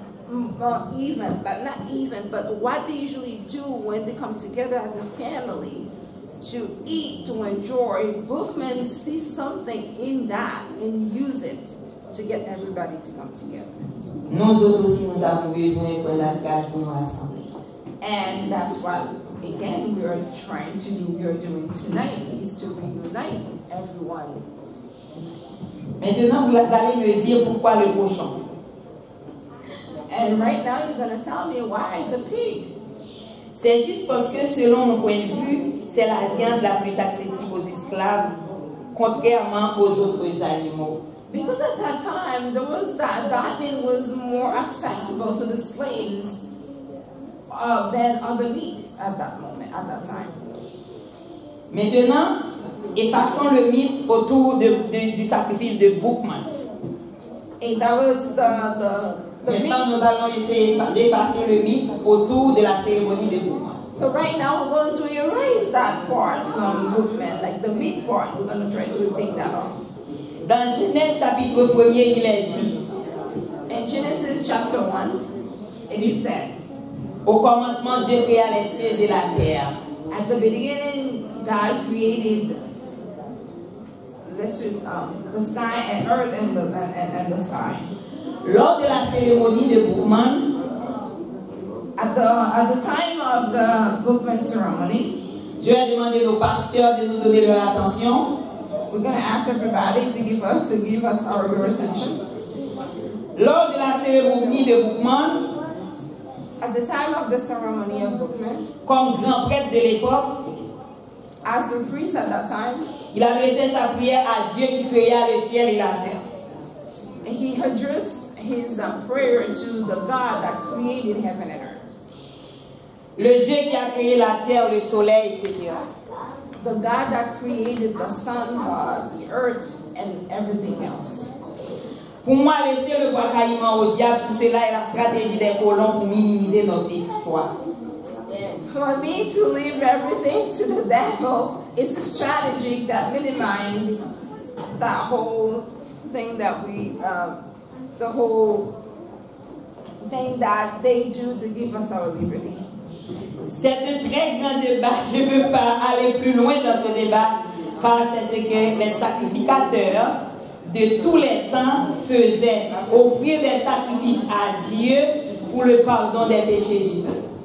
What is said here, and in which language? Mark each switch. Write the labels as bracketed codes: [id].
[en] well, but what they usually do when they come together as a family to eat, to enjoy, Bookman sees something in that and use it to get everybody to come together. [fr] Nous autres aussi, nous avons besoin de la cage pour nous rassembler. [en] And that's what, again, we are trying to do, we are doing tonight, is to reunite everyone. [fr] Maintenant, vous allez me dire pourquoi le cochon. [en] And right now you're going to tell me why the pig. [fr] C'est juste parce que selon mon point de vue, c'est la viande la plus accessible aux esclaves, contrairement aux autres animaux. [en] Because at that time, there was that meat was more accessible to the slaves than other meats at that moment, at that time. [fr] Maintenant, effaçons le mythe autour du sacrifice de Bookman. [en] And that was the [fr] Maintenant, nous allons essayer d'effacer le mythe autour de la cérémonie de Bookman. [en] So right now we're going to erase that part from Bookman, like the meat part. We're going to try to take that off. [fr] Dans Genèse chapitre 1er, il est dit. [en] In Genesis chapter 1, it is said. [fr] Au commencement, Dieu créa les cieux et la terre. [en] At the beginning, God created the sky and earth and the sky. [fr] Lors de la cérémonie de Bookman, [en] at the time of the Bookman ceremony, [fr] Dieu a demandé aux pasteurs de nous donner leur attention. [en] We're going to ask everybody to give us your attention. [fr] Lors de la cérémonie de Bookman, [en] at the time of the ceremony of Bookman, [fr] comme grand prêtre de l'époque, [en] as the priest at that time, [fr] il adressait sa prière à Dieu qui créa le ciel et la terre. [en] He addressed his prayer to the God that created heaven and earth. [fr] Le Dieu qui a créé la terre, le soleil, etc. [en] The God that created the sun, the earth, and everything else. [fr] Pour moi, laisser le bataillement au diable, pour cela est la stratégie des colons pour minimiser notre exploit. [en] For me to leave everything to the devil is a strategy that minimizes that whole thing that the whole thing that they do to give us our liberty. [fr] C'est un très grand débat. Je ne veux pas aller plus loin dans ce débat, car c'est ce que les sacrificateurs de tous les temps faisaient, offrir des sacrifices à Dieu pour le pardon des péchés du peuple.